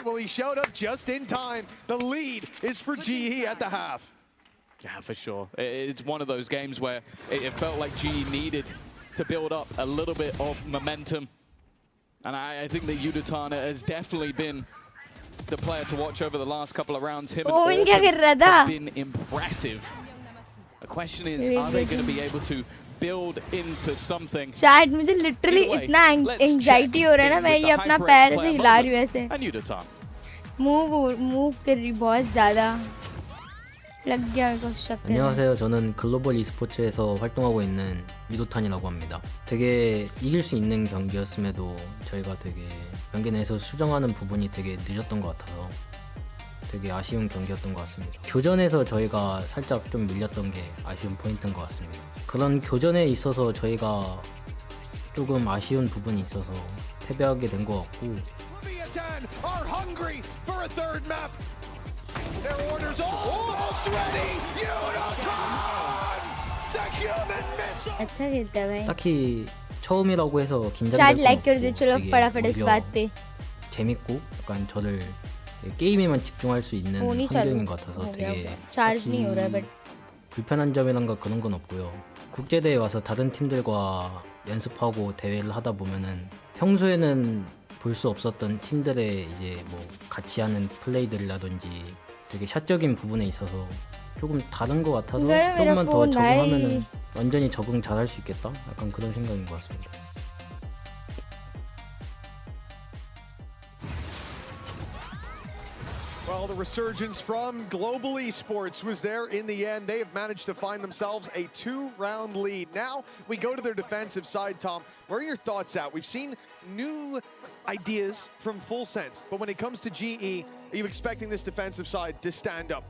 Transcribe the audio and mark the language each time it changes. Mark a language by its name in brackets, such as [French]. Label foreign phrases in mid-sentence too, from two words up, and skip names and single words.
[English] Well, he showed up just in time. The lead is for GE at the half. Yeah, for sure. It's one of those games where it felt like GE needed to build up a little bit of momentum. And I think that Yudutan has definitely been the player to watch over the last couple of rounds. Him and [Hindi] Owen क्या कर रहा [English] Autumn [Hindi] था? [English] have been impressive. The question is, are they going to be able to build into something? [Hindi] शायद मुझे literally [English] Either way, [Hindi] इतना [English] let's [Hindi] anxiety [English] check [Hindi] हो रहा है ना, [English] in [Hindi] मैं [English] with [Hindi] ये [English] the [Hindi] अपना [English] HyperX [Hindi] पैर [English] player [Hindi] से हिला रही हूँ [English] moment. [Hindi] ऐसे. [English] And Yudutan. [Hindi] Move कर रही बहुत ज़्यादा. लग गया मेरे को शक. [Korean] 안녕하세요. 저는 글로벌 e스포츠에서 활동하고 있는 유도탄이라고 합니다. 되게 이길 수 있는 경기였음에도 저희가 되게 경기 내에서 수정하는 부분이 되게 늦었던 것 같아서 되게 아쉬운 경기였던 것 같습니다. 교전에서 저희가 살짝 좀 밀렸던 게 아쉬운 포인트인 것 같습니다. 그런 교전에 있어서 저희가 조금 아쉬운 부분이 있어서 패배하게 된 것 같고 [Hindi] अच्छा खेलता है भाई [Korean] 딱히 처음이라고 해서 [Hindi] चैट [Korean] 긴장될 [Hindi] लाइक [Korean] 건 [Hindi] कर दो [Korean] 없고 [Hindi] चलो [Korean] 되게 [Hindi] फटाफट इस [Korean] 오히려 [Hindi] बात पे [Korean] 재밌고 약간 저를 게임에만 집중할 수 있는 [Hindi] फोन ही [Korean] 환경인 [Hindi] चालू [Korean] 것 같아서 [Hindi] हो गया [Korean] 되게 [Hindi] चार्ज नहीं हो रहा है [Korean] 딱히 [Hindi] बट [Korean] 불편한 점이란가 그런 건 없고요. 국제대회 와서 다른 팀들과 연습하고 대회를 하다 보면은 평소에는 볼 수 없었던 팀들의 이제 뭐 같이 하는 플레이들이라든지 되게 샷적인 부분에 있어서 조금 다른 것 같아서 조금만 더 적응하면은 완전히 적응 잘할 수 있겠다? 약간 그런 생각인 것 같습니다. [English] Well, the resurgence from Global Esports was there in the end. They have managed to find themselves a 2-round lead. Now we go to their defensive side, Tom. Where are your thoughts at? We've seen new ideas from Full Sense, but when it comes to GE, are you expecting this defensive side to stand up?